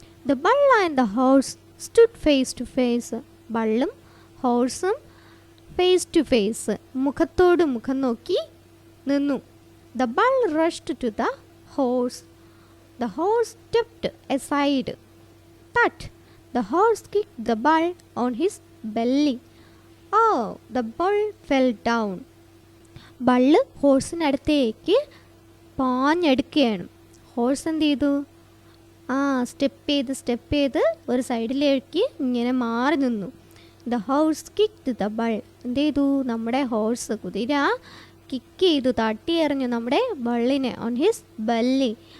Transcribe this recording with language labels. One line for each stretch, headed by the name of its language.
English: The bull and the horse stood face to face.
Malayalam: ബള്ളും ഹോഴ്സും face to face, മുഖത്തോട് മുഖം നോക്കി നിന്നു.
English: The bull rushed to the horse. The horse stepped aside. But the horse kicked the bull on his belly. Oh, the bull fell down.
Malayalam: ബള്ള് ഹോഴ്സിനടുത്തേക്ക് പാഞ്ഞെടുക്കുകയാണ്. Horse എന്ത് ചെയ്തു? Step ചെയ്ത് ഒരു സൈഡിലേക്ക് ഇങ്ങനെ മാറി നിന്നു.
English: The horse kicked the bull.
Malayalam: എന്ത് ചെയ്തു? നമ്മുടെ ഹോഴ്സ്, കുതിര കിക്ക് ചെയ്തു, തട്ടി എറിഞ്ഞു നമ്മുടെ ബള്ളിനെ
English: On his belly.